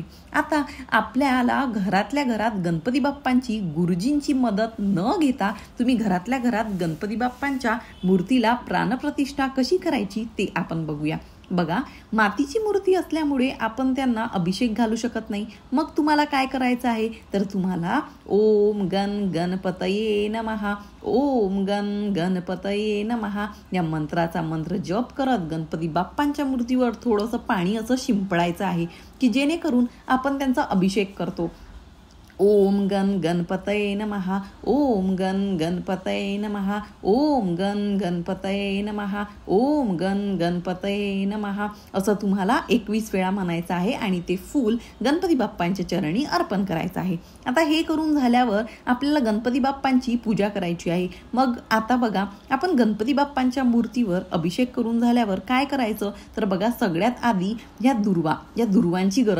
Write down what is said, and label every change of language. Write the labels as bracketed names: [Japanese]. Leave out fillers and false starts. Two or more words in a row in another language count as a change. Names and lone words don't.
[Marathi] आता आपल्याला घरातल्या घरात गणपती बाप्पांची गुरुजींची मदत न घेता तुम्ही घरातल्या घरात गणपती बाप्पांच्या मूर्तीला प्राणप्रतिष्ठा कशी करायची ते आपण बघूया. बघा, मातीची मूर्ती असल्यामुळे आपण त्यांना अभिषेक घालू शकत नाही. मग तुम्हाला काय करायचं आहे तर तुम्हाला [Sanskrit] ओम गण गणपतये नमः, ओम गण गणपतये नमः [Marathi] या मंत्राचा मंत्र जप करत गणपती बाप्पांच्या मूर्तीवर थोडंसं पाणी असं शिंपडायचं आहे की जेणेकरून आपण त्यांचा अभिषेक करतो. [Sanskrit] ओम गण गणपतये नमः, ओम गण गणपतये नमः, ओम गण गणपतये नमः, ओम गण गणपतये नमः [Marathi] असं तुम्हाला 21 वेळा म्हणायचं आहे आणि ते फूल गणपती बाप्पांच्या चरणी अर्पण करायचं आहे. आता हे करून झाल्यावर आपल्याला गणपती बाप्पांची पूजा करायची आहे. मग आता बघा, आपण गणपती बाप्पांच्या मूर्तीवर अभिषेक करून झाल्यावर काय करायचं तर बघा, सगळ्यात आधी या दुर्वांची गरज पडणार आहे.